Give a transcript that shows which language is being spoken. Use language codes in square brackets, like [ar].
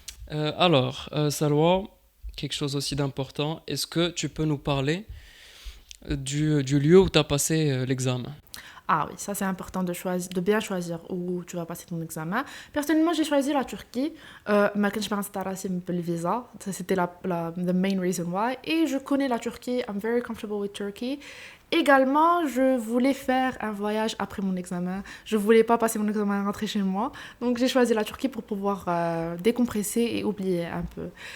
[fr] Alors, Salwa, quelque chose aussi d'important. Est-ce que tu peux nous parler du lieu où tu as passé l'examen? Ah oui, ça c'est important de bien choisir où tu vas passer ton examen. Personnellement, j'ai choisi la Turquie. Ma كنتش le visa, ça c'était [en] the main reason why. [fr] Et je connais la Turquie, [en] I'm very comfortable with Turkey. [fr] Également, je voulais faire un voyage après mon examen. Je voulais pas passer mon examen et rentrer chez moi. Donc j'ai choisi la Turquie pour pouvoir décompresser et oublier un peu.